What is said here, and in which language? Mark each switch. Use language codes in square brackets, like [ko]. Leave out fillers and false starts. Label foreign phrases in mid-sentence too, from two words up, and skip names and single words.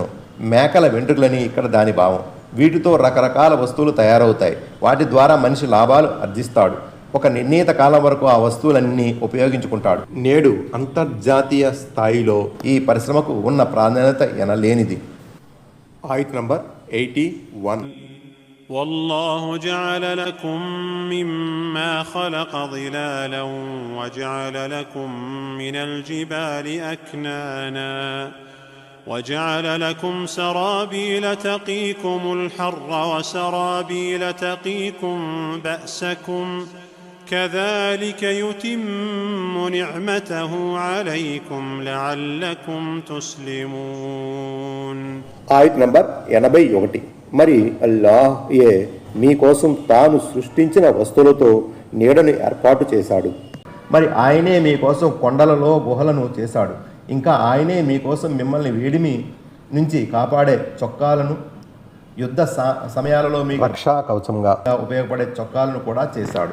[te] మేకల వెంట్రుకలని ఇక్కడ దాని భావం. వీటితో రకరకాల వస్తువులు తయారవుతాయి. వాటి ద్వారా మనిషి లాభాలు ఆర్జిస్తాడు. ఒక నిర్ణీత కాలం వరకు ఆ వస్తువులన్నీ ఉపయోగించుకుంటాడు. నేడు అంతర్జాతీయ స్థాయిలో ఈ పరిశ్రమకు ఉన్న ప్రాధాన్యత ఎనలేనిది. ఆయత్ నంబర్ 81. [ar] والله جعل لكم مما خلق ظلالا وجعل لكم من الجبال أكنانا وجعل لكم سرابيل تقيكم الحر وسرابيل تقيكم بأسكم كذلك يتم نعمته عليكم لعلكم تسلمون. [te] ఆయత్ నంబర్ 81. మరి అల్లాహ్యే మీకోసం తాను సృష్టించిన వస్తువులతో నీడను ఏర్పాటు చేశాడు. మరి ఆయనే మీకోసం కొండలలో గుహలను చేశాడు. ఇంకా ఆయనే మీకోసం మిమ్మల్ని వేడిమి నుంచి కాపాడే చొక్కాలను, యుద్ధ సమయాలలో మీకు రక్షా కవచంగా ఉపయోగపడే చొక్కాలను కూడా చేశాడు.